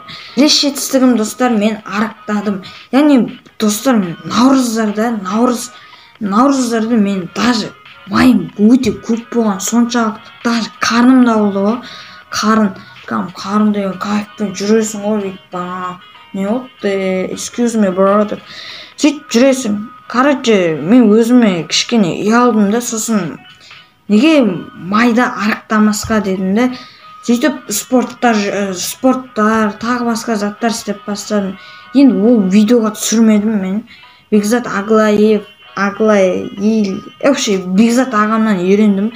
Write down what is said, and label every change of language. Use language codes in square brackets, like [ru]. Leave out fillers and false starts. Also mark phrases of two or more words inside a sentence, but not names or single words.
[kk] Келесі жетістігім достар, мен арықтадым. Яғни достар, наурыздарда мен даже майым өте көп болған, соншалықты даже қарным да болды ғой. Қарын деген кайфпен жүресің ғой дейді. Не болды? [en] Excuse me brother. [kk] Сөйтіп жүресің. Короче, мен өзіме кішкене ұялдым да, сосын неге майда арықтамасқа дедім де, сөйтіп спорттар, тағы басқа заттар істеп бастадым. Енді ол видеоға түсірмедім мен. Бекзат Аглаев, вообще Бекзат ағамнан үйрендім.